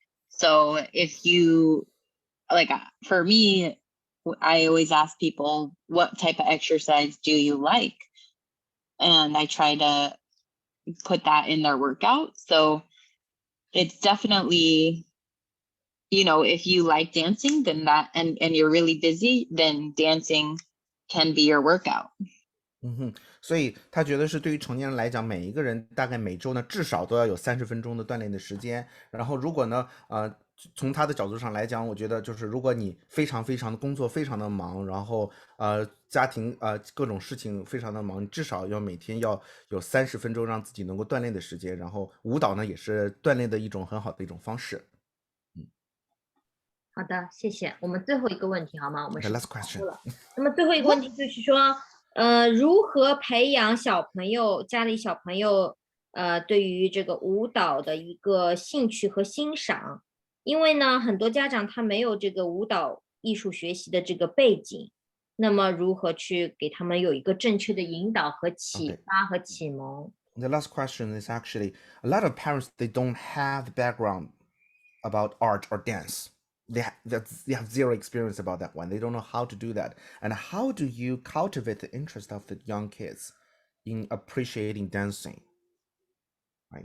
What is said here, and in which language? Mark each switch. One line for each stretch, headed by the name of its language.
English: So if you, like for me, I always ask people, what type of exercise do you like? And I try to put that in their workout. So it's definitely, if you like dancing, then that, and you're really busy, then dancing can be your workout.
Chinese: 所以他觉得是对于成年人来讲，每一个人大概每周呢至少都要有30分钟的锻炼的时间。然后如果呢从他的角度上来讲，我觉得就是如果你非常的工作非常的忙，然后家庭各种事情非常的忙，你至少要每天要有30分钟让自己能够锻炼的时间。然后舞蹈呢也是锻炼的一种很好的一种方式。好的，谢谢。我们最后一个问题好吗？我们
English: last question。
Chinese: 那么最后一个问题就是说如何培养家里小朋友对于这个舞蹈的一个兴趣和欣赏？因为呢很多家长他没有这个舞蹈艺术学习的这个背景，那么如何去给他们有一个正确的引导和启发和启蒙？
English: The last question is actually a lot of parents, they don't have the background about art or dance. they have zero experience about that one. They don't know how to do that. And how do you cultivate the interest of the young kids in appreciating dancing? Right?